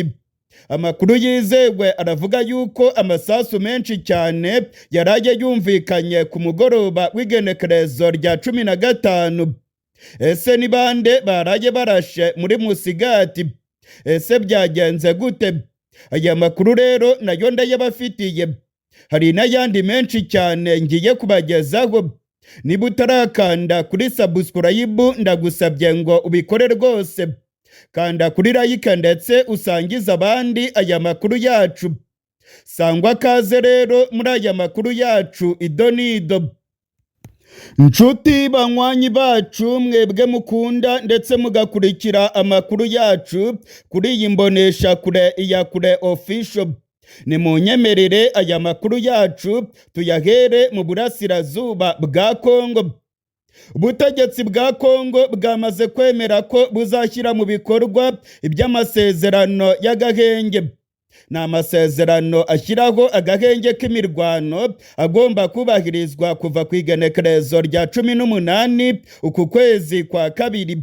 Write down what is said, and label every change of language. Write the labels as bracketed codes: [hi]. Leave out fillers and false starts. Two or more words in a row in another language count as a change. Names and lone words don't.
[rw] Amakuru yizewe aravuga yuko amasasu menshi cyane yaraye yumvikanye ku mugoroba w'igenekerezo rya 15. Ese ni bande baraye barashe muri Musigati? Ese byagenze gute? Aya makuru rero nayo ndayabafitiye. Hari n'ayandi menshi cyane ngiye kubagezaho. Niba utarakanda kuri subscribe ndagusabye ngo ubikore rwose. Kanda kuri like ndetse usangiza abandi aya makuru yacu. Sangwa kaze rero muri aya makuru yacu ido n'ido. Nshuti banywanyi bacu mwebwe mukunda ndetse mugakurikira amakuru yacu kuri iyi mbonesha kure Iyakure Official, ni munyemerere aya makuru yacu tuyahere mu burasirazuba bwa Kongo. Ubutegetsi bwa Kongo bwamaze kwemera ko buzashyira mu bikorwa iby'amasezerano y'agahenge. Ni amasezerano ashyiraho agahenge k'imirwano agomba kubahirizwa kuva ku igenekerezo rya 18 uku kwezi kwa kabiri.